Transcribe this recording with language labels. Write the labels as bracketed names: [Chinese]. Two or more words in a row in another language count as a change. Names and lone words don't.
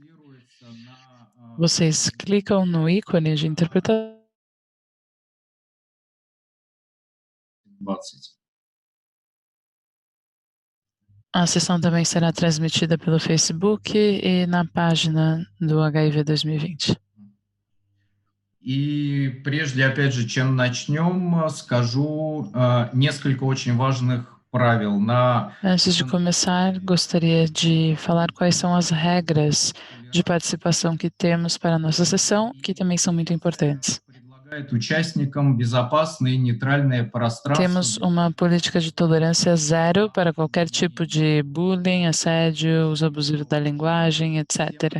[Portuguese] Vocês clicam no ícone de interpretação. A sessão também será transmitida pelo Facebook e na página do HIV 2020. [Russian] И прежде, опять же, чем начнем, скажу несколько очень важных правил. [Portuguese] Antes de começar, gostaria de falar quais são as regras de participação que temos para a nossa sessão, que também são muito importantes. Temos uma política de tolerância zero para qualquer tipo de bullying, assédio, uso abusivo da linguagem, etc.